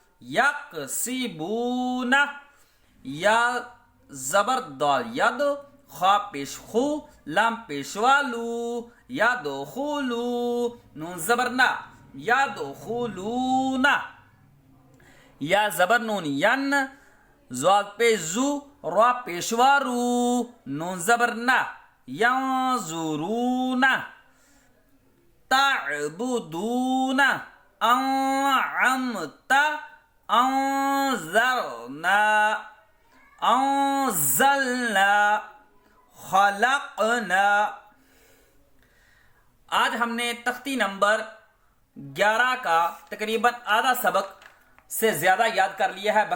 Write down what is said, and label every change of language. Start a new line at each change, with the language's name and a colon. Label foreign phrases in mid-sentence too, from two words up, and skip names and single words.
Urdu: یقصیبونا یا زبر دال ید خا پیش خو لام پیشوالو یدخلو نون زبر نه یدخلونا یا زبر نون ین زواد پیش زو را پیشوارو نون زبر نه
Arabic: ینظرونا تعبدون انعمت انذرنا انزلنا
Urdu: خلقنا آج ہم نے تختی نمبر 11 کا تقریباً آدھا سبق سے زیادہ یاد کر لیا ہے.